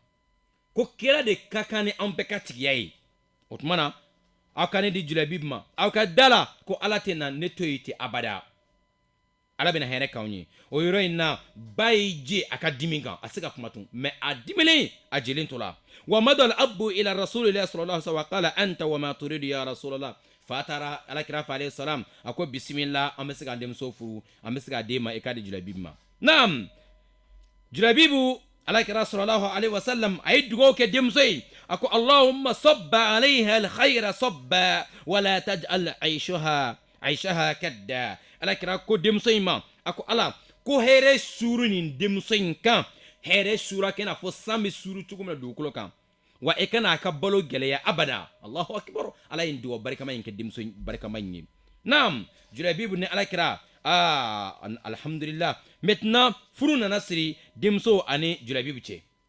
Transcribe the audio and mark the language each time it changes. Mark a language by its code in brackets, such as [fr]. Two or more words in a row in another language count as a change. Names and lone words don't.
[bm] ko kira de ka kan ni an bɛɛ ka tigiya ye. o tuma na aw ka ne di Julabibi ma, aw ka da la ko ala tɛ na ne to yen ten abada. ala bɛna hɛrɛ k'anw ye. o yɔrɔ in na ba y'i je a ka dimi kan, a se ka kuma tun, mɛ a dimilen a jelen to la. [ar] ومضى الأب إلى رسول الله صلى الله عليه وسلم وقال أنت وما تريد يا رسول الله. [bm] fa taara alakira fa alayhi salam, a ko bisimila, an bɛ se k'an denmuso furu, an bɛ se k'a den ma i k'a di Julabibi ma. naam, Julabibi alakira [ar] صلى الله عليه وسلم [bm] a ye dugawu kɛ denmuso ye. a ko [ar] اللهم صب عليها الخير صبا ولا تجعل عيشها كدا. [bm] alakira ko denmuso in ma, a ko ala, ko hɛrɛ suuru nin denmuso in kan, hɛrɛ suura kɛ n'a fɔ san bɛ suuru cogo min na dugukolo kan, wa e kana a ka balo gɛlɛya abada. [ar] الله أكبر. [bm] ala ye dugawu barikama in kɛ denmuso barikama in ye. naam, Julabibi ni alakira, alhamdulillah, maintenant furu nana siri denmuso ani Julabibi cɛ.